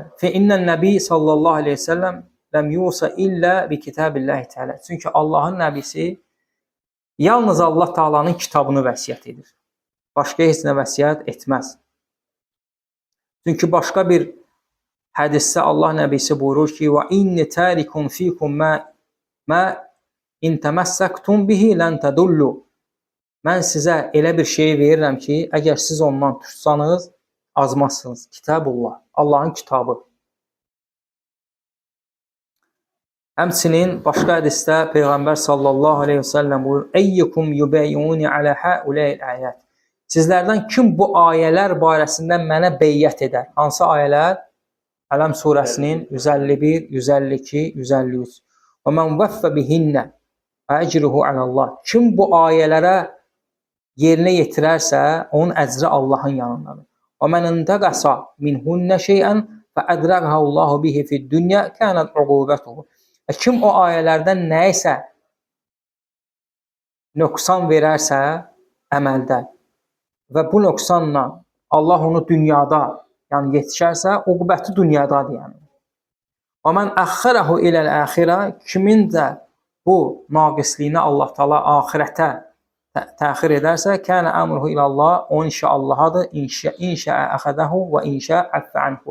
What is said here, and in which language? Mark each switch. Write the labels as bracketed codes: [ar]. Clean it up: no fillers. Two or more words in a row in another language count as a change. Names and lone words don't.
[ar] فإن النبي صلى الله عليه وسلم لم يوص إلا بكتاب الله تعالى. [az] Çünki Allahın nəbisi yalnız Allah Taala'nın kitabını vəsiyyət edir. Başqa heç nə vəsiyyət etməz. Çünki başqa bir hədisdə Allah nəbisi buyurur ki, [ar] وإني تارك فيكم ما إن تمسكتم به لن تضلوا. [az] Mən sizə elə bir şey verirəm ki, əgər siz ondan tutsanız, azmazsınız. [ar] Kitabullah, [az] Allahın kitabı. Həmçinin başqa hədisdə Peyğəmbər [ar] صلى الله عليه وسلم buyurur, أيكم يبايعني على هؤلاء الآيات. [az] Sizlərdən kim bu ayələr barəsində mənə beyyət edər? Hansı ayələr? Ələm surəsinin 151, 152, 153. [ar] ومن وفى بهن فأجره على الله. [az] Kim bu ayələrə yerinə yetirərsə, onun əcri Allahın yanındadır. [ar] ومن انتقص منهن شيئا فأدركه الله به في الدنيا كانت عقوبته. [az] Kim o ayələrdən nəyisə nöqsan verərsə əməldə və bu nöqsanla Allah onu dünyada yetişərsə, uqubəti dünyadadır yəni. [ar] ومن أخره إلى الآخرة, [az] kimin də bu naqisliyini Allah Taala axirətə təxir edərsə, [ar] كان أمره إلى الله, [az] o inşa Allahadır, [ar] إن شاء أخذه وإن شاء عفا عنه.